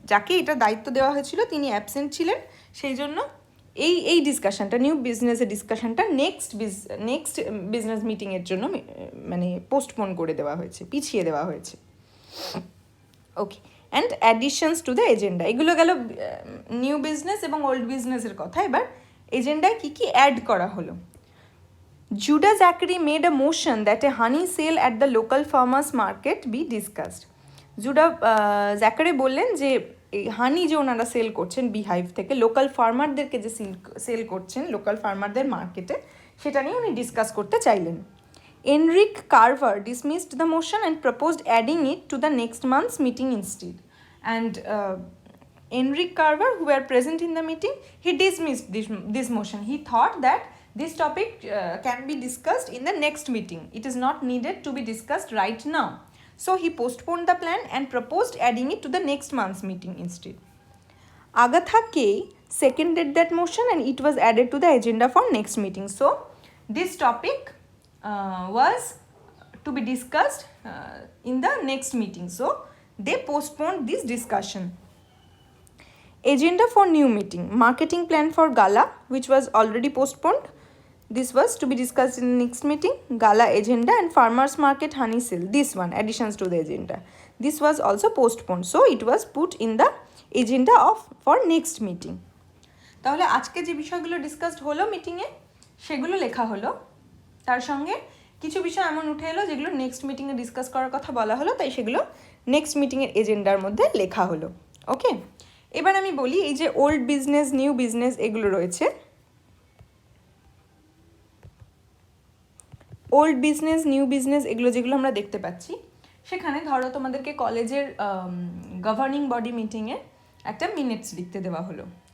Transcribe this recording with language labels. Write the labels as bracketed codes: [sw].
[bn] যাকে এটা দায়িত্ব দেওয়া হয়েছিল তিনি অ্যাবসেন্ট ছিলেন, সেই জন্য এই ডিসকাশনটা, নিউ বিজনেসের ডিসকাশনটা নেক্সট বিজনেস মিটিংয়ের জন্য মানে পোস্টপোন করে দেওয়া হয়েছে, পিছিয়ে দেওয়া হয়েছে। ওকে, [en] and additions to the agenda, [bn] এগুলো গেল নিউ বিজনেস এবং ওল্ড বিজনেসের কথা। এবার এজেন্ডায় কী কী অ্যাড করা হলো। [en] Judah Zachary made a motion that a honey sale at the local farmers market be discussed. [bn] Judah জ্যাকারে বললেন যে এই হানি যে ওনারা সেল করছেন বিহাইভ থেকে লোকাল ফার্মারদেরকে যে সেল করছেন লোকাল ফার্মারদের মার্কেটে, সেটা নিয়ে উনি ডিসকাস করতে চাইলেন। [en] Enric Carver dismissed the motion and proposed adding it to the next month's meeting instead. And Enric Carver, who were present in the meeting, he dismissed this motion. He thought that this topic can be discussed in the next meeting. It is not needed to be discussed right now. So he postponed the plan and proposed adding it to the next month's meeting instead. Agatha Kay seconded that motion and it was added to the agenda for next meeting. So this topic was to be discussed in the next meeting. So they postponed this discussion. Agenda for new meeting, marketing plan for gala, which was already postponed. This was to be discussed in the next meeting. Gala agenda and farmers market honey sale, this one, additions to the agenda. This was also postponed. So it was put in the agenda for next meeting. [bn] তাহলে আজকে যে বিষয়গুলো discussed হলো মিটিংয়ে সেগুলো লেখা হলো, তার সঙ্গে কিছু বিষয় এমন উঠে এলো যেগুলো নেক্সট মিটিংয়ে ডিসকাস করার কথা বলা হলো, তাই সেগুলো নেক্সট মিটিংয়ের এজেন্ডার মধ্যে লেখা হলো। ওকে, এবার আমি বলি এই যে ওল্ড বিজনেস নিউ বিজনেস এগুলো রয়েছে, ওল্ড বিজনেস নিউ বিজনেস এগুলো যেগুলো আমরা দেখতে পাচ্ছি, সেখানে ধরো তোমাদেরকে কলেজের গভর্নিং বডি মিটিংয়ে একটা মিনিটস লিখতে দেওয়া হলো।